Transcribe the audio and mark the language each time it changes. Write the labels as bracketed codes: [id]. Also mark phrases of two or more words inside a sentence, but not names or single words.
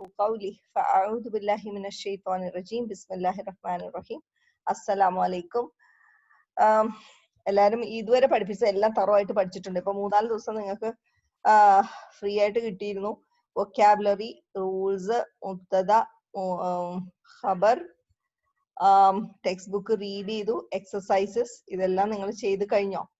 [ar] قولي فأعوذ بالله من الشيطان الرجيم بسم الله الرحمن الرحيم السلام عليكم. [ml] എല്ലാവരും ഇതുവരെ പഠിപ്പിച്ച എല്ലാം തറവായിട്ട് പഠിച്ചിട്ടുണ്ട്. ഇപ്പൊ 3-4 ദിവസം നിങ്ങൾക്ക് ഫ്രീ ആയിട്ട് കിട്ടിയിരുന്നു. [en] vocabulary, rules, [ar] مبتدأ، خبر, [en] text book read [ml] ചെയ്തു, എക്സസൈസസ് ഇതെല്ലാം നിങ്ങൾ ചെയ്ത് കഴിഞ്ഞോ?